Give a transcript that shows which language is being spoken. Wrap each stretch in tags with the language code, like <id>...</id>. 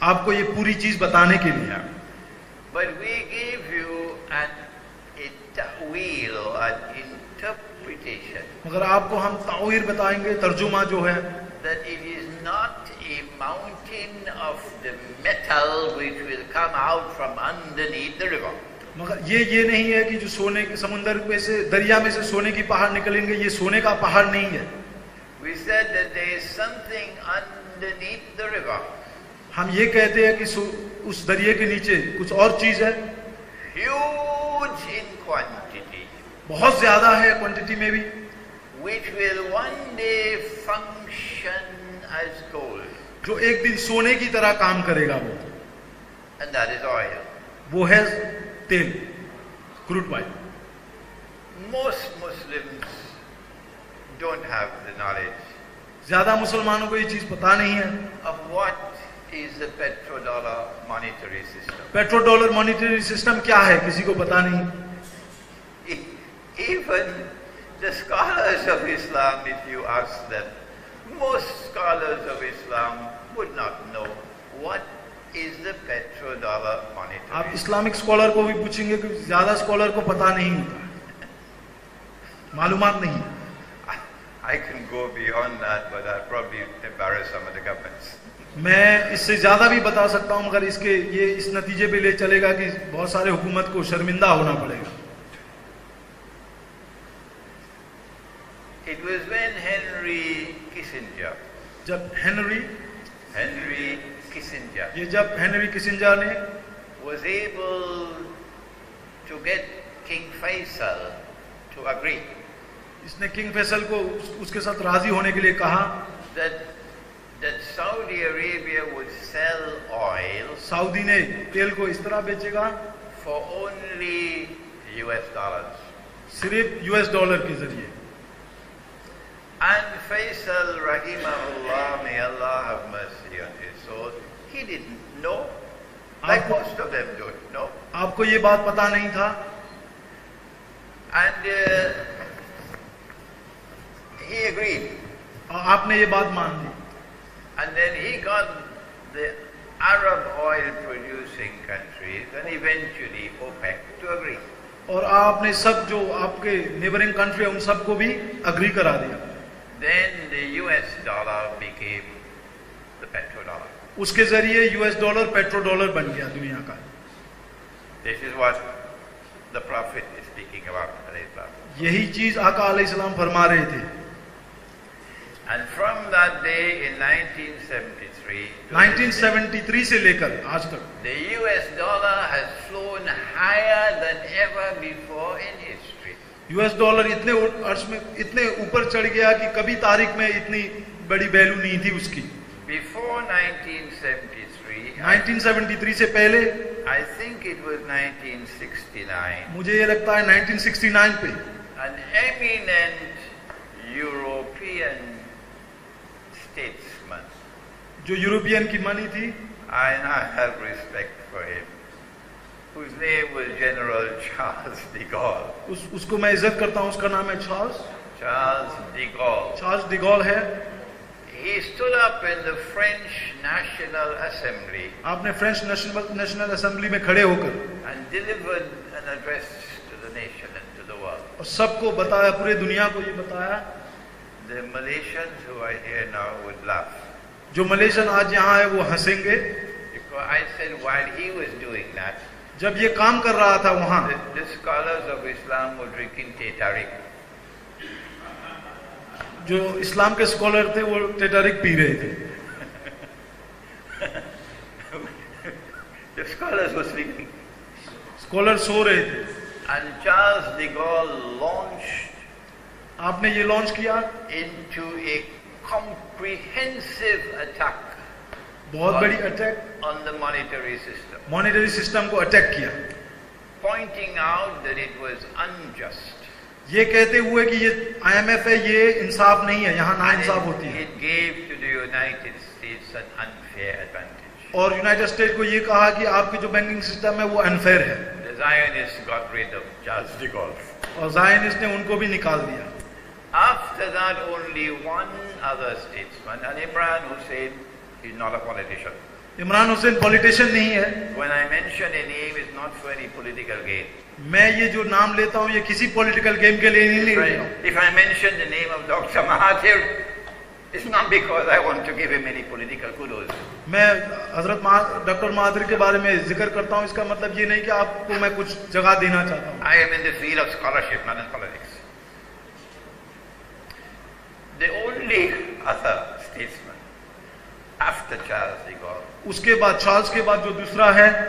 <hi>आपको ये पूरी चीज बताने के लिए,</hi> <en>But we give you a ta'wil or an interpretation</en> <hi>मगर आपको हम तावीर बताएंगे, तर्जुमा जो है</hi> <en>that it is not a mountain of the metal which will come out from underneath the river.</en> <hi>मगर ये नहीं है कि जो सोने के समुद्र में से दरिया में से सोने की पहाड़ निकलेंगे, ये सोने का पहाड़ नहीं है.</hi> <en>We said that there is something underneath the river.</en> <hi>हम ये कहते हैं कि उस दरिया के नीचे कुछ और चीज है.</hi> <en>Huge in quantity.</en> <hi>बहुत ज्यादा है क्वांटिटी में भी.</hi> <en>Which will one day function as gold.</en> <hi>जो एक दिन सोने की तरह काम करेगा वो.</hi> <en>And that is oil.</en> <hi>वो है तेल, crude oil.</hi> <en>Most Muslims don't have the knowledge.</en> <hi>ज्यादा मुसलमानों को ये चीज पता नहीं है.</hi> <en>Of what is the petrodollar monetary system?</en> <hi>Petrodollar monetary system क्या है, किसी को पता नहीं.</hi> <en>Even the scholars of Islam, if you ask them, most scholars of Islam would not know what is the petrodollar monetary.</en> <hi>आप Islamic scholar को भी पूछेंगे कि ज्यादा स्कॉलर को पता नहीं होता, मालूमात नहीं.</hi> <en>I can go beyond that, but I'll probably embarrass some of the governments.</en> <hi>मैं इससे ज्यादा भी बता सकता हूं, मगर ये इस नतीजे पे ले चलेगा कि बहुत सारे हुकूमत को शर्मिंदा होना पड़ेगा.</hi> <en>It was when Henry Kissinger,</en> <hi>जब हेनरी किसिंजर ने</hi> <en>was able to get King Faisal to agree.</en> <hi>इसने किंग फैसल को उसके साथ राजी होने के लिए कहा</hi> <en>that Saudi Arabia would sell oil.</en> <hi>Saudi ने तेल को इस तरह बेचेगा</hi> <en>for only US dollars.</en> <hi>सिर्फ US डॉलर के जरिए.</hi> <en>And Faisal rahimahullah, may Allah have mercy on his soul, he didn't know. Like most of them don't know.</en> <hi>आपको ये बात पता नहीं था.</hi> <en>And he agreed.</en> <hi>आपने ये बात मान ली.</hi> <en>And then he got the Arab oil producing countries and eventually OPEC to agree.</en> <hi>और आपने सब जो आपके नेबरिंग कंट्री है उन सबको भी अग्री करा दिया.</hi> <en>Then the US dollar became the petrodollar.</en> <hi>उसके जरिए US डॉलर पेट्रोडॉलर बन गया दुनिया का.</hi> <en>This is what the Prophet is speaking about.</en> <hi>यही चीज आका अलैहिस्सलाम फरमा रहे थे.</hi> <en>And from that day in 1973</en> <hi>से लेकर आज तक</hi> <en>the US dollar has flown higher than ever before in history.</en> <hi>US dollar इतने अर्श में इतने ऊपर चढ़ गया कि कभी तारीख में इतनी बड़ी वैल्यू नहीं थी उसकी.</hi> <en>Before 1973</en> <hi>से पहले</hi> <en>I think it was 1969.</en> <hi>मुझे ये लगता है 1969 पे</hi> <en>an eminent European statesman.</en> <hi>जो यूरोपियन की मानी थी.</hi> <en>And I have respect for him. Whose name was General Charles de Gaulle.</en> <hi>उसको मैं इज्जत करता हूँ. उसका नाम है</hi> <en>Charles de Gaulle.</en> <hi>Charles de Gaulle है.</hi> <en>He stood up in the French National Assembly.</en> <hi>आपने फ्रेंच नेशनल असेंबली में खड़े होकर</hi> <en>and delivered an address to the nation and to the world.</en> <hi>और सबको बताया, पूरे दुनिया को ये बताया.</hi> <en>The Malaysians who are here now would laugh.</en> <hi>जो मलेशियन आज यहाँ है वो हंसेंगे.</hi> <en>Because I said while he was doing that,</en> <hi>जब ये काम कर रहा था वहाँ,</hi> <en>the scholars of Islam were drinking teh tarik.</en> <hi>जो इस्लाम के स्कॉलर थे वो टेटारिक पी रहे थे.</hi> <en>The scholars were sleeping.</en> <hi>Scholar सो रहे थे.</hi> <en>And Charles de Gaulle launched.</en> <hi>आपने ये लॉन्च किया</hi> <en>into a comprehensive attack.</en> <hi>बहुत बड़ी attack</hi> <en>on the monetary system.</en> <hi>Monetary system को अटैक किया.</hi> <en>Pointing out that it was unjust.</en> <hi>ये कहते हुए कि ये IMF है, ये इंसाफ नहीं है, यहाँ नाइंसाफ होती है.</hi> <en>It gave to the United States an unfair advantage.</en> <hi>और यूनाइटेड स्टेट को ये कहा कि आपकी जो बैंकिंग सिस्टम है वो अनफेयर है.</hi> <en>The Zionists got rid of Charles de Gaulle.</en> <hi>और जायनिस्ट ने उनको भी निकाल दिया.</hi> <en>After that, only one other statesman, and Imran Hussein is not a politician.</en> <hi>Imran Hussain politician नहीं है.</hi> <en>When I mention a name, it's not for any political gain.</en> <hi>मैं ये जो नाम लेता हूँ ये किसी पॉलिटिकल गेम के लिए नहीं लेता हूँ.</hi> <en>If I mention the name of Dr. Mahathir, It's not because I want to give him any political kudos.</en> <hi>मैं हजरत डॉक्टर महादिर के बारे में जिक्र करता हूँ, इसका मतलब ये नहीं कि आपको मैं कुछ जगह देना चाहता हूँ.</hi> <en>I am in the field of scholarship, not in politics. The only other statesman after Charles de Gaulle,</en> <hi>उसके बाद चार्ल्स के बाद जो दूसरा है,</hi>